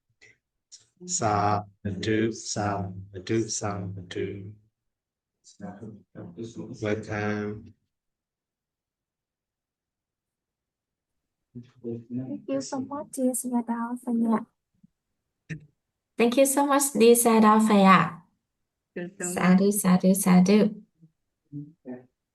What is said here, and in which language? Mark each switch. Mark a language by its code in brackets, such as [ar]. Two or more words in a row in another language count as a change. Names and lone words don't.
[pi] Sadhu, sadhu, sadhu. [en] Welcome. Thank you so much, dear [my] Sada Phaya. [en] Thank you so much, dear [my] Sada Phaya. [pi] Sadhu, sadhu, sadhu.